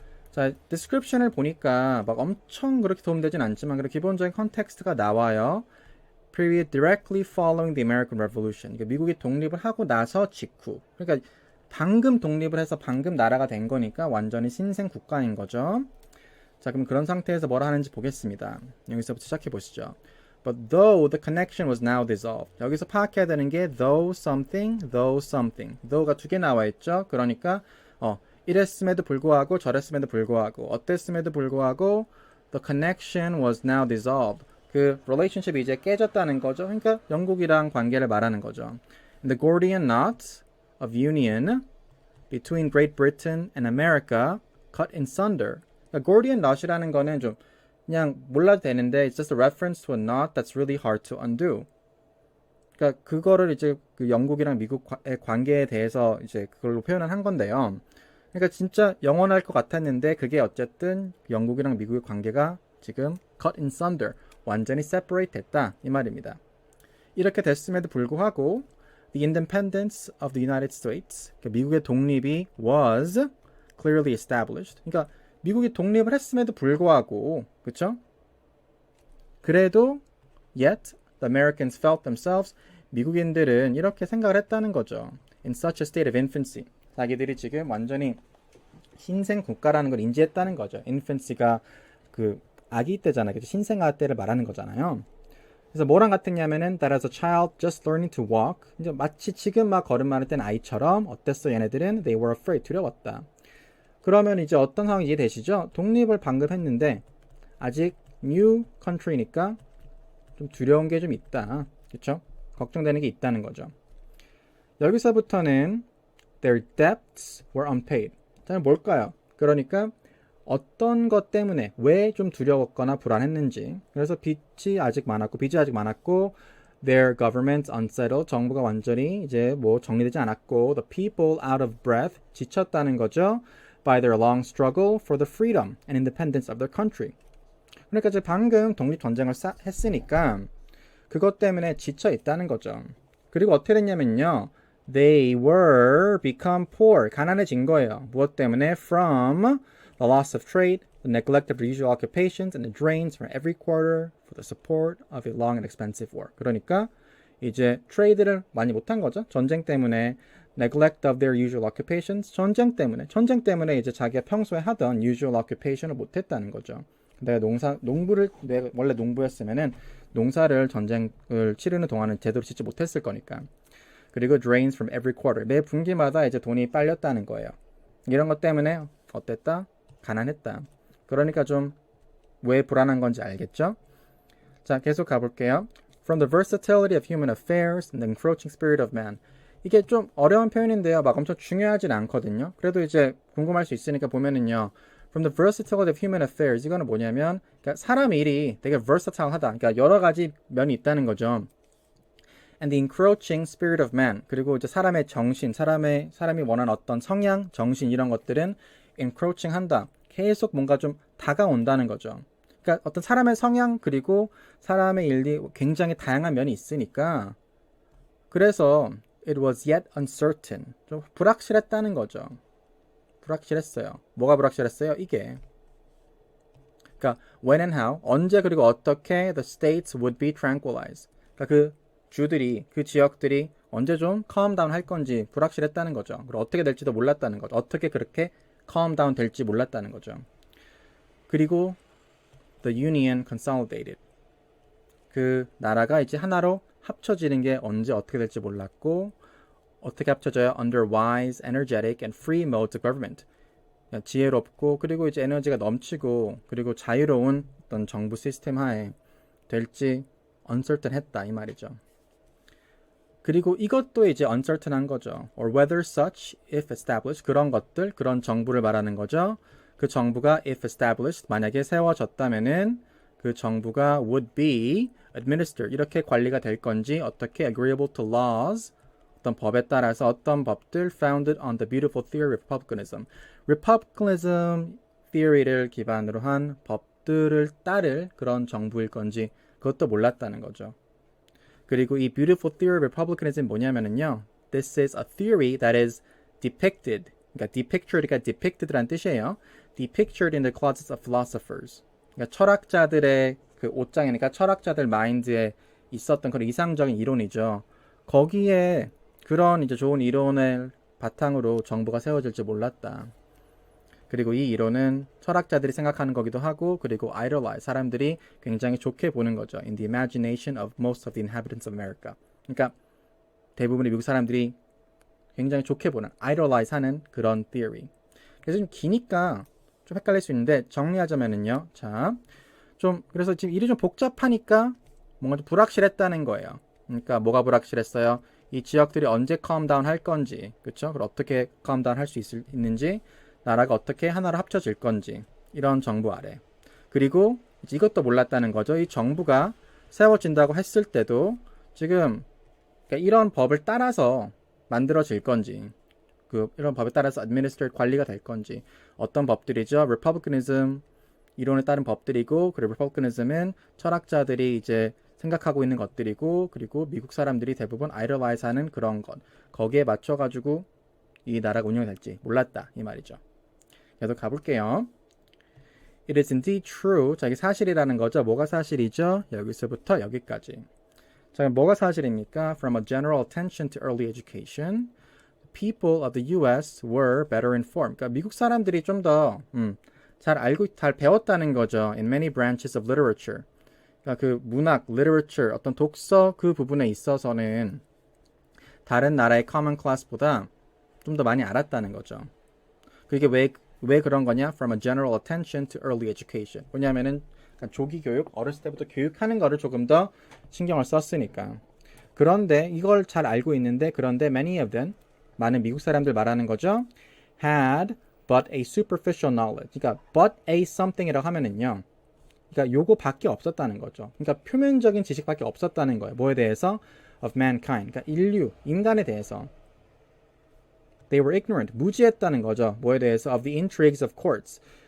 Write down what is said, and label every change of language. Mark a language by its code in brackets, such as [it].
[ko] 자, description을 보니까 막 엄청 그렇게 도움되진 않지만 그래도 기본적인 컨텍스트가 나와요. [en] Period directly following the American Revolution. [ko] 그러니까 미국이 독립을 하고 나서 직후. 그러니까 방금 독립을 해서 방금 나라가 된 거니까 완전히 신생 국가인 거죠. 자, 그럼 그런 상태에서 뭐라 하는지 보겠습니다. 여기서부터 시작해 보시죠. [en] But though the connection was now dissolved. [ko] 여기서 파악해야 되는 게 though something. though가 두 개 나와 있죠. 그러니까 이랬음에도 불구하고 저랬음에도 불구하고 어땠음에도 불구하고 [en] the connection was now dissolved. [ko] 그 relationship이 이제 깨졌다는 거죠. 그러니까 영국이랑 관계를 말하는 거죠. [en] And the Gordian knot of union between Great Britain and America cut in sunder. [ko] 그러니까 Gordian knot이라는 거는 좀 그냥 몰라도 되는데 [en] it's just a reference to a knot that's really hard to undo. [ko] 그러니까 그거를 이제 그 영국이랑 미국의 관계에 대해서 이제 그걸로 표현을 한 건데요. 그러니까 진짜 영원할 것 같았는데 그게 어쨌든 영국이랑 미국의 관계가 지금 [en] cut in sunder, [ko] 완전히 separate 됐다 이 말입니다. 이렇게 됐음에도 불구하고 [en] the independence of the United States, [ko] 그러니까 미국의 독립이 [en] was clearly established. [ko] 그러니까 미국이 독립을 했음에도 불구하고, 그렇죠? 그래도 [en] yet the Americans felt themselves, [ko] 미국인들은 이렇게 생각을 했다는 거죠. [en] In such a state of infancy. [ko] 자기들이 지금 완전히 신생 국가라는 걸 인지했다는 거죠. infancy가 그 아기 때잖아요. 신생아 때를 말하는 거잖아요. 그래서 뭐랑 같았냐면은 [en] that as a child just learning to walk. [ko] 이제 마치 지금 막 걸음마를 땐 아이처럼 어땠어 얘네들은 [en] they were afraid [ko] 두려웠다. 그러면 이제 어떤 상황이 이해되시죠? 독립을 방금 했는데 아직 new country니까 좀 두려운 게 좀 있다. 그렇죠? 걱정되는 게 있다는 거죠. 여기서부터는 [en] their debts were unpaid. [ko] 자, 뭘까요? 그러니까 어떤 것 때문에 왜 좀 두려웠거나 불안했는지. 그래서 빚이 아직 많았고 [en] their government unsettled. [ko] 정부가 완전히 이제 뭐 정리되지 않았고 [en] the people out of breath. [ko] 지쳤다는 거죠. [en] by their long struggle for the freedom and independence of their country. [ko] 그러니까 이제 방금 독립전쟁을 했으니까 그것 때문에 지쳐 있다는 거죠. 그리고 어떻게 됐냐면요. [en] They were become poor. [ko] 가난해진 거예요. 무엇 때문에? [en] From the loss of trade, the neglect of their usual occupations, and the drains from every quarter for the support of a long and expensive war. [ko] 그러니까 이제 트레이드를 많이 못한 거죠. 전쟁 때문에 [en] neglect of their usual occupations. [ko] 전쟁 때문에 이제 자기가 평소에 하던 usual occupation을 못했다는 거죠. 내가 내가 원래 농부였으면은 농사를 전쟁을 치르는 동안은 제대로 짓지 못했을 거니까. 그리고 [en] drains from every quarter. [ko] 매 분기마다 이제 돈이 빨렸다는 거예요. 이런 것 때문에 어땠다? 가난했다. 그러니까 좀 왜 불안한 건지 알겠죠? 자, 계속 가볼게요. [en] From the versatility of human affairs and the encroaching spirit of man. [ko] 이게 좀 어려운 표현인데요. 막 엄청 중요하진 않거든요. 그래도 이제 궁금할 수 있으니까 보면은요. [en] From the versatility of human affairs. [ko] 이거는 뭐냐면 그러니까 사람 일이 되게 versatile하다. 그러니까 여러 가지 면이 있다는 거죠. [en] And the encroaching spirit of man. [ko] 그리고 이제 사람의 정신, 사람이 원하는 어떤 성향, 정신 이런 것들은 encroaching 한다. 계속 뭔가 좀 다가온다는 거죠. 그러니까 어떤 사람의 성향 그리고 사람의 일이 굉장히 다양한 면이 있으니까 그래서 [en] it was yet uncertain. [ko] 좀 불확실했다는 거죠. 불확실했어요. 뭐가 불확실했어요? 이게. 그러니까 [en] when and how, [ko] 언제 그리고 어떻게 [en] the states would be tranquilized. [ko] 그러니까 그 지역들이 언제 좀 calm down 할 건지 불확실했다는 거죠. 그리고 어떻게 될지도 몰랐다는 거죠. 어떻게 그렇게 calm down 될지 몰랐다는 거죠. 그리고 [en] the union consolidated. [ko] 그 나라가 이제 하나로 합쳐지는 게 언제 어떻게 될지 몰랐고 어떻게 합쳐져요? [en] Under wise, energetic, and free modes of government. [ko] 지혜롭고 그리고 이제 에너지가 넘치고 그리고 자유로운 어떤 정부 시스템 하에 될지 uncertain했다 이 말이죠. 그리고 이것도 이제 uncertain한 거죠. [en] Or whether such, if established, [ko] 그런 것들, 그런 정부를 말하는 거죠. 그 정부가 [en] if established, [ko] 만약에 세워졌다면은 그 정부가 [en] would be administered, [ko] 이렇게 관리가 될 건지 어떻게 [en] agreeable to laws, [ko] 어떤 법에 따라서 어떤 법들 [en] founded on the beautiful theory of republicanism. [ko] republicanism theory를 기반으로 한 법들을 따를 그런 정부일 건지 그것도 몰랐다는 거죠. 그리고 이 [en] beautiful theory of republicanism [ko] 뭐냐면은요. [en] This is a theory that is depicted. [ko] 그러니까 depictured가 depicted란 뜻이에요. [en] depictured in the closets of philosophers. [ko] 그러니까 철학자들의 그 옷장이니까 철학자들 마인드에 있었던 그런 이상적인 이론이죠. 거기에 그런 이제 좋은 이론을 바탕으로 정부가 세워질지 몰랐다. 그리고 이 이론은 철학자들이 생각하는 거기도 하고, 그리고 idolize, 사람들이 굉장히 좋게 보는 거죠. [en] In the imagination of most of the inhabitants of America. [ko] 그러니까 대부분의 미국 사람들이 굉장히 좋게 보는, idolize 하는 그런 theory. 그래서 좀 기니까 좀 헷갈릴 수 있는데 정리하자면은요. 자, 좀 그래서 지금 일이 좀 복잡하니까 뭔가 좀 불확실했다는 거예요. 그러니까 뭐가 불확실했어요? 이 지역들이 언제 calm down 할 건지, 그렇죠? 그리고 어떻게 calm down 할 수 있는지, 나라가 어떻게 하나로 합쳐질 건지, 이런 정부 아래. 그리고 이것도 몰랐다는 거죠. 이 정부가 세워진다고 했을 때도 지금 그러니까 이런 법을 따라서 만들어질 건지, 이런 법에 따라서 administered 관리가 될 건지, 어떤 법들이죠? Republicanism 이론에 따른 법들이고, 그리고 Republicanism은 철학자들이 이제 생각하고 있는 것들이고, 그리고 미국 사람들이 대부분 idolize 하는 그런 것, 거기에 맞춰가지고 이 나라가 운영될지 몰랐다 이 말이죠. 계속 가볼게요. [en] It is indeed true. [ko] 자, 이게 사실이라는 거죠. 뭐가 사실이죠? 여기서부터 여기까지. 자, 뭐가 사실입니까? [en] From a general attention to early education, people of the U.S. were better informed. [ko] 그러니까 미국 사람들이 좀 더 잘 알고, 잘 배웠다는 거죠. [en] In many branches of literature. [ko] 그러니까 그 문학, literature, 어떤 독서 그 부분에 있어서는 다른 나라의 common class보다 좀 더 많이 알았다는 거죠. 그게 왜 그런 거냐? [en] From a general attention to early education. [ko] 왜냐하면은 조기 교육, 어렸을 때부터 교육하는 거를 조금 더 신경을 썼으니까. 그런데 이걸 잘 알고 있는데, 그런데 [en] many of them, [ko] 많은 미국 사람들 말하는 거죠. [en] had but a superficial knowledge. [ko] 그러니까 but a something이라고 하면은요. 그러니까 요거밖에 없었다는 거죠. 그러니까 표면적인 지식밖에 없었다는 거예요. 뭐에 대해서? [en] Of mankind. [ko] 그러니까 인류, 인간에 대해서. [en] They were ignorant. [ko] 무지했다는 거죠. 뭐에 대해서? [en] Of the intrigues of courts.